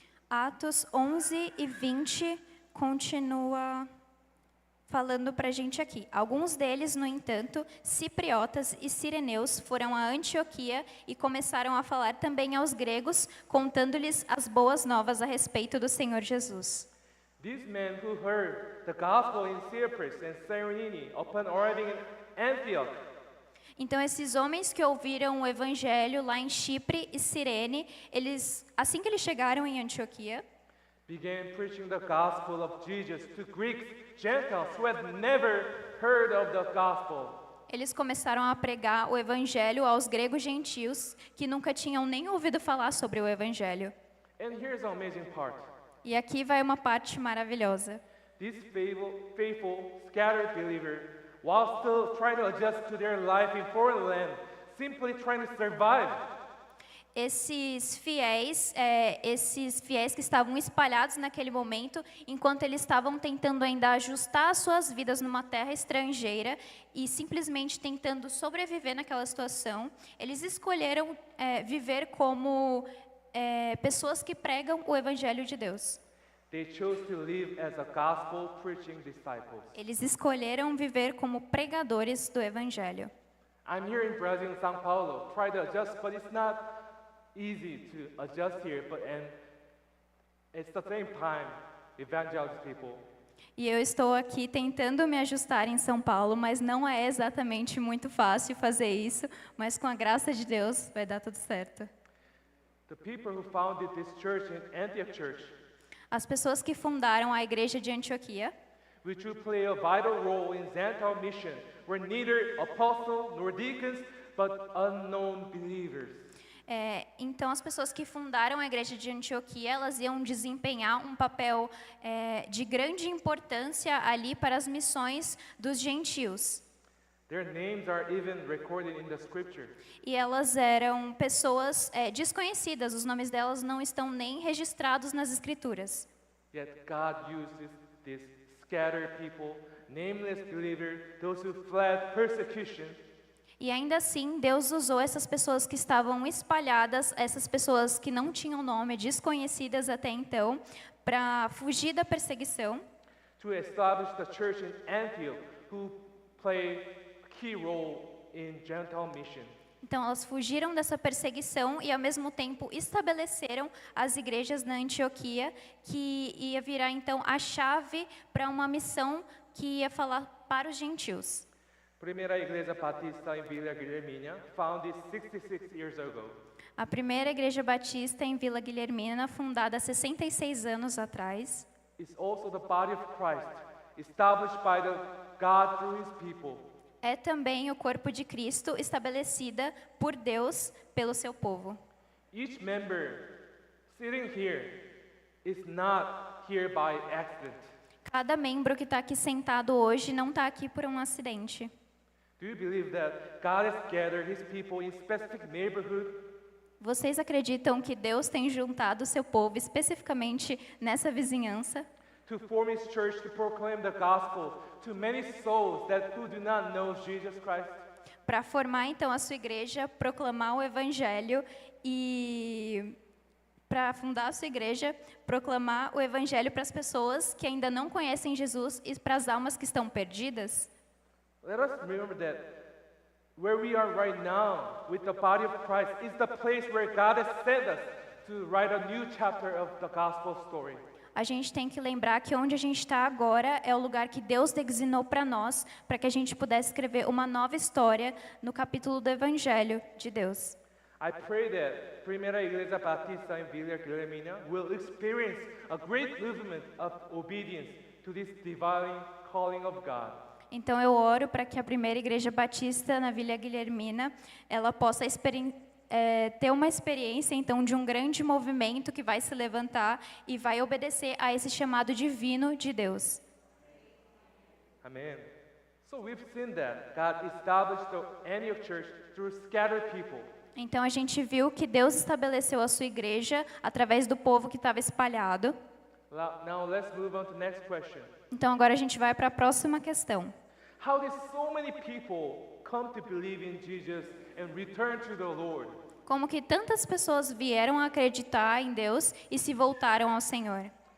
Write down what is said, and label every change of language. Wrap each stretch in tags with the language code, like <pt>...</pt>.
<pt>Atos 11:20 continua falando para a gente aqui. Alguns deles, no entanto, cipriotas e sireneus, foram a Antioquia e começaram a falar também aos gregos, contando-lhes as boas novas a respeito do Senhor Jesus.</pt> <en>These men who heard the gospel in Cyprus and Cyrene upon arriving in Antioch</en> <pt>Então, esses homens que ouviram o evangelho lá em Chipre e Cirene, assim que eles chegaram em Antioquia,</pt> <en>began preaching the gospel of Jesus to Greeks, Gentiles who had never heard of the gospel.</en> <pt>eles começaram a pregar o evangelho aos gregos gentios que nunca tinham nem ouvido falar sobre o evangelho.</pt> <en>And here's the amazing part.</en> <pt>E aqui vai uma parte maravilhosa.</pt> <en>This faithful, scattered believer, while still trying to adjust to their life in foreign land, simply trying to survive.</en> <pt>Esses fiéis que estavam espalhados naquele momento, enquanto eles estavam tentando ainda ajustar as suas vidas numa terra estrangeira e simplesmente tentando sobreviver naquela situação, eles escolheram viver como pessoas que pregam o evangelho de Deus.</pt> <en>They chose to live as a gospel preaching disciples.</en> <pt>Eles escolheram viver como pregadores do evangelho.</pt> <en>I'm here in Brazil, in São Paulo, try to adjust, but it's not easy to adjust here. And it's the same time, evangelize people.</en> <pt>E eu estou aqui tentando me ajustar em São Paulo, mas não é exatamente muito fácil fazer isso, mas com a graça de Deus vai dar tudo certo.</pt> <en>The people who founded this church in Antioch Church,</en> <pt>As pessoas que fundaram a igreja de Antioquia,</pt> <en>which will play a vital role in Gentile mission, were neither apostles nor deacons, but unknown believers.</en> <pt>Então as pessoas que fundaram a igreja de Antioquia, elas iam desempenhar um papel de grande importância ali para as missões dos gentios.</pt> <en>Their names are even recorded in the scripture.</en> <pt>E elas eram pessoas desconhecidas, os nomes delas não estão nem registrados nas escrituras.</pt> <en>Yet God uses these scattered people, nameless believers, those who fled persecution,</en> <pt>E ainda assim, Deus usou essas pessoas que estavam espalhadas, essas pessoas que não tinham nome, desconhecidas até então, para fugir da perseguição,</pt> <en>to establish the church in Antioch, who play a key role in Gentile mission.</en> <pt>Então, elas fugiram dessa perseguição e, ao mesmo tempo, estabeleceram as igrejas na Antioquia, que ia virar, então, a chave para uma missão que ia falar para os gentios.</pt> <en>Primeira Igreja Batista em Vila Guilhermina, founded 66 years ago.</en> <pt>A primeira igreja batista em Vila Guilhermina, fundada há 66 anos atrás,</pt> <en>Is also the body of Christ, established by the God through His people.</en> <pt>é também o corpo de Cristo, estabelecida por Deus pelo seu povo.</pt> <en>Each member sitting here is not here by accident.</en> <pt>Cada membro que está aqui sentado hoje não está aqui por um acidente.</pt> <en>Do you believe that God has gathered His people in specific neighborhood?</en> <pt>Vocês acreditam que Deus tem juntado o seu povo especificamente nessa vizinhança</pt> <en>to form his church to proclaim the gospel to many souls that who do not know Jesus Christ.</en> <pt>Para formar então a sua igreja, proclamar o evangelho e para fundar a sua igreja, proclamar o evangelho para as pessoas que ainda não conhecem Jesus e para as almas que estão perdidas.</pt> <en>Let us remember that where we are right now with the body of Christ is the place where God has sent us to write a new chapter of the gospel story.</en> <pt>A gente tem que lembrar que onde a gente está agora é o lugar que Deus designou para nós, para que a gente pudesse escrever uma nova história no capítulo do Evangelho de Deus.</pt> <en>I pray that Primeira Igreja Batista em Vila Guilhermina will experience a great movement of obedience to this divine calling of God.</en> <pt>Então eu oro para que a primeira igreja batista na Vila Guilhermina, ela possa ter uma experiência então de um grande movimento que vai se levantar e vai obedecer a esse chamado divino de Deus.</pt> <en>Amen. So we've seen that God established the Antioch church through scattered people.</en> <pt>Então a gente viu que Deus estabeleceu a sua igreja através do povo que estava espalhado.</pt> <en>Now let's move on to the next question.</en> <pt>Então agora a gente vai para a próxima questão.</pt> <en>How did so many people come to believe in Jesus and return to the Lord?</en> <pt>Como que tantas pessoas vieram a acreditar em Deus e se voltaram ao Senhor?</pt>